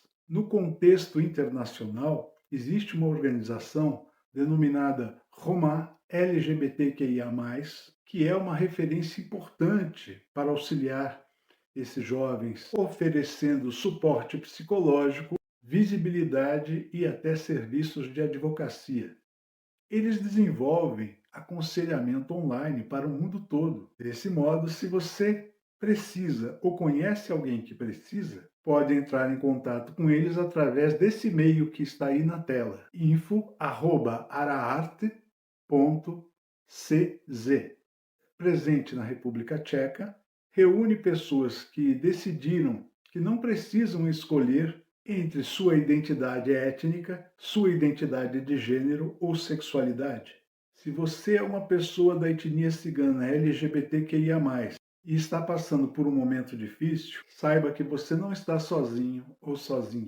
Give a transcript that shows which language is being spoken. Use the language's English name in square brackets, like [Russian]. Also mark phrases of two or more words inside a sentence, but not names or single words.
[Portuguese] No contexto internacional, existe uma organização denominada Roma LGBTQIA+, que é uma referência importante para auxiliar esses jovens, oferecendo suporte psicológico, visibilidade e até serviços de advocacia. Eles desenvolvem aconselhamento online para o mundo todo. Desse modo, se você precisa ou conhece alguém que precisa, pode entrar em contato com eles através desse e-mail que está aí na tela, info@araarte.cz. Presente na República Tcheca, reúne pessoas que decidiram que não precisam escolher entre sua identidade étnica, sua identidade de gênero ou sexualidade. Se você é uma pessoa da etnia cigana LGBTQIA+, e está passando por um momento difícil, saiba que você não está sozinho ou sozinha.